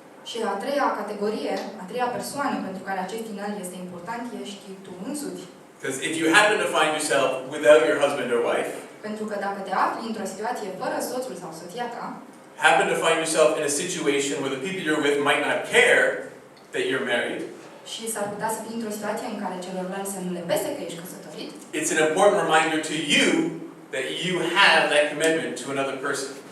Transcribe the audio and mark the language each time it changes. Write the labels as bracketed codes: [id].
[ro] Și a treia categorie, a treia persoană pentru care acest inel este important, ești tu însuți. [en] Because if you happen to find yourself without your husband or wife, [ro] Pentru că dacă te afli într-o situație fără soțul sau soția ta, [en] happen to find yourself in a situation where the people you're with might not care that you're married, [ro] și s-ar putea să fii într-o situație în care celorlalți să nu le pese că ești căsătorit, [en] it's an important reminder to you that you have that commitment to another person.